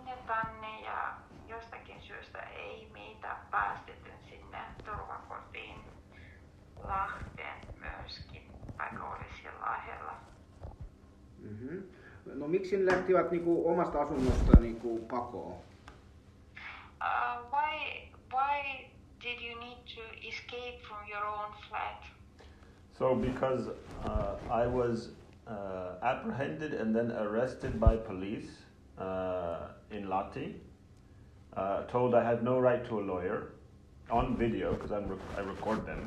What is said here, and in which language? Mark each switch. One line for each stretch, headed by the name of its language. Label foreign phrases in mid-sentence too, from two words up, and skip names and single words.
Finnish: tänne ja jostakin syystä ei meitä päästetty sinne turvakotiin Lahteen myöskin, vaikka oli siellä lähellä. Mm-hmm. No miksi ne lähtivät niinku omasta asunnosta niinku pakoon?
English: Why did you need to escape from your own flat? So because I was apprehended and then arrested by police in Lahti, told I had no right to a lawyer on video because I record them.